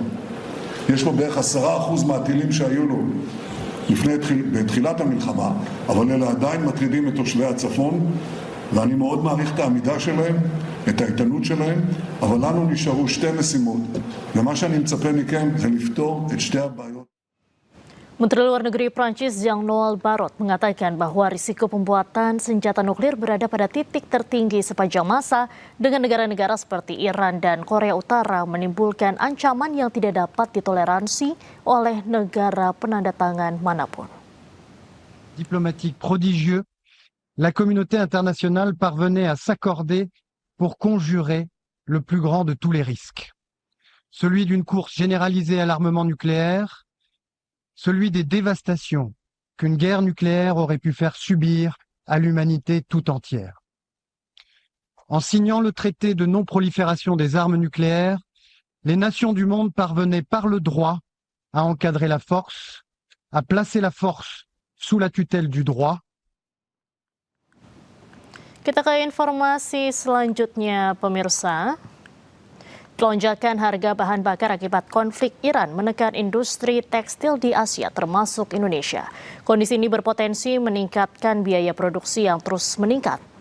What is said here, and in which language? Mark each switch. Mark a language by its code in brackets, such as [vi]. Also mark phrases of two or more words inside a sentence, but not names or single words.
[he] יש לו בערך 10% מהטילים שהיו לו בתחילת המלחמה, אבל אלה עדיין מטרידים את תושבי הצפון, ואני מאוד מעריך את העמידה שלהם, את האיתנות שלהם, אבל לנו נשארו שתי משימות, ומה שאני מצפה מכם זה לפתור את שתי הבעיות. [id] Menteri Luar Negeri Prancis Jean-Noël Barrot mengatakan bahwa risiko pembuatan senjata nuklir berada pada titik tertinggi sepanjang masa dengan negara-negara seperti Iran dan Korea Utara menimbulkan ancaman yang tidak dapat ditoleransi oleh negara penandatangan manapun. [fr] Diplomatique prodigieux, la communauté internationale parvenait à s'accorder pour conjurer le plus grand de tous les risques. Celui d'une course généralisée à l'armement nucléaire, celui des dévastations qu'une guerre nucléaire aurait pu faire subir à l'humanité tout entière. En signant le traité de non-prolifération des armes nucléaires, les nations du monde parvenaient par le droit à encadrer la force, à placer la force sous la tutelle du droit. [id] Kita ke informasi selanjutnya, pemirsa. Lonjakan harga bahan bakar akibat konflik Iran menekan industri tekstil di Asia termasuk Indonesia. Kondisi ini berpotensi meningkatkan biaya produksi yang terus meningkat.